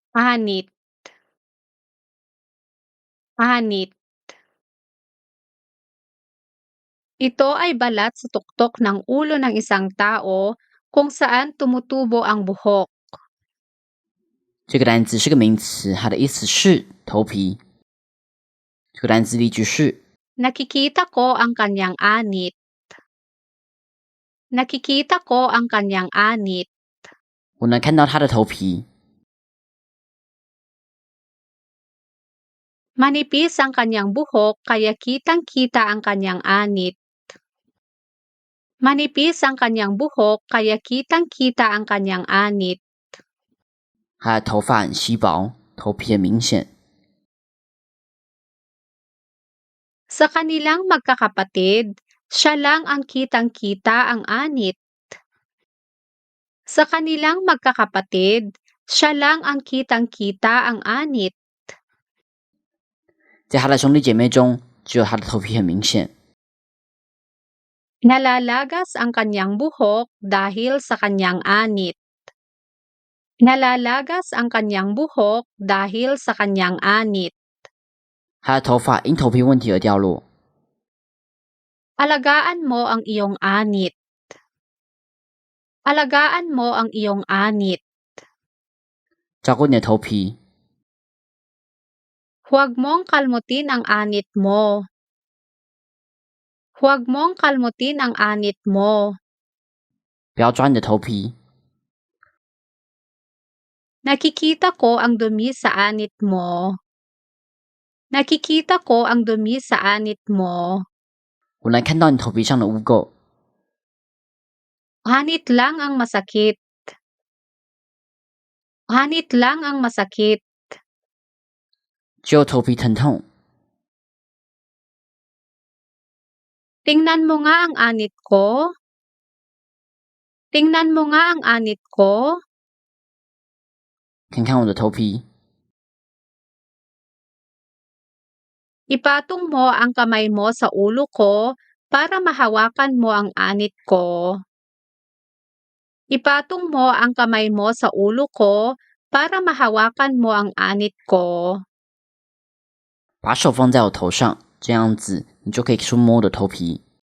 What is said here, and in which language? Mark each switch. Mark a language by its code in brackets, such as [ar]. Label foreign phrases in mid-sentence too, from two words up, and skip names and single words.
[tl] Anit. Anit. Ito ay balat sa tuktok ng ulo ng isang tao kung saan tumutubo ang buhok. [zh] 这个单词是个名词，它的意思是头皮。这个单词例句是 [tl] Nakikita ko ang kanyang anit. Nakikita ko ang kanyang anit. [zh] 我能看到他的头皮。 [tl] Manipis ang kanyang buhok kaya kitang-kita ang kanyang anit. Manipis ang kanyang buhok kaya kitang-kita ang kanyang anit. [zh] 他的头发很稀薄，头皮很明显。 [tl] Sa kanilang magkakapatid, siya lang ang kitang-kita ang anit. Sa kanilang magkakapatid, siya lang ang kitang-kita ang anit. [zh] 在他的兄弟姐妹中，只有他的头皮很明显。 [tl] Nalalagas ang kanyang buhok dahil sa kanyang anit. Nalalagas ang kanyang buhok dahil sa kanyang anit. [zh] 他的头发因头皮问题而掉落。 [tl] Alagaan mo ang iyong anit. Alagaan mo ang iyong anit. [zh] 照顾你的头皮， [tl] Huwag mong kalmutin ang anit mo. Huwag mong kalmutin ang anit mo. [zh] 不要抓你的头皮。 [tl] Nakikita ko ang dumi sa anit mo. Nakikita ko ang dumi sa anit mo. [zh] 我能看到你头皮上的污垢。 [tl] Anit lang ang masakit. Anit lang ang masakit. [zh] 只有头皮疼痛。 [tl] Tingnan mo nga ang anit ko. Tingnan mo nga ang anit ko. [zh] 看看我的头皮。 [tl] Ipatong mo ang kamay mo sa ulo ko para mahawakan mo ang anit ko. Ipatong mo ang kamay mo sa ulo ko para mahawakan mo ang anit ko. [zh] 把手放在我头上，这样子你就可以触摸我的头皮。